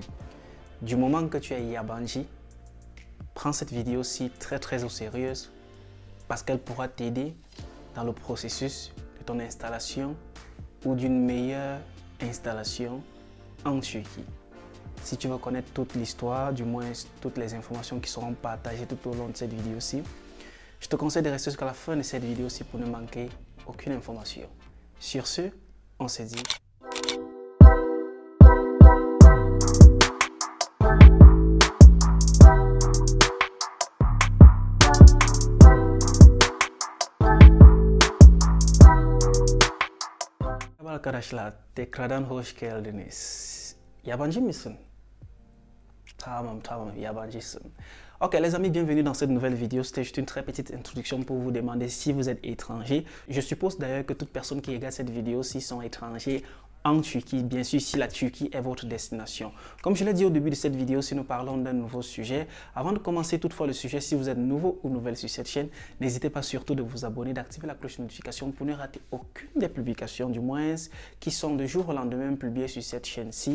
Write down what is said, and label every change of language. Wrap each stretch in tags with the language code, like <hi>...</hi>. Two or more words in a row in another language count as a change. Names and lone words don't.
<fr>Du moment que tu es Yabancı, prends cette vidéo-ci très au sérieux parce qu'elle pourra t'aider dans le processus de ton installation ou d'une meilleure installation en Turquie. Si tu veux connaître toute l'histoire, du moins toutes les informations qui seront partagées tout au long de cette vidéo-ci, je te conseille de rester jusqu'à la fin de cette vidéo-ci pour ne manquer aucune information. Sur ce, on se dit</fr> <tr>arkadaşlar tekrardan hoş geldiniz. Yabancı mısın? Tamam, yabancısın.</tr> <fr>Ok les amis, bienvenue dans cette nouvelle vidéo. C'était juste une très petite introduction pour vous demander si vous êtes étranger. Je suppose d'ailleurs que toute personne qui regarde cette vidéo, s'ils sont étrangers en Turquie, bien sûr si la Turquie est votre destination. Comme je l'ai dit au début de cette vidéo, si nous parlons d'un nouveau sujet, avant de commencer toutefois le sujet, si vous êtes nouveau ou nouvelle sur cette chaîne, n'hésitez pas surtout de vous abonner, d'activer la cloche de notification pour ne rater aucune des publications, du moins qui sont de jour au lendemain publiées sur cette chaîne-ci.</fr>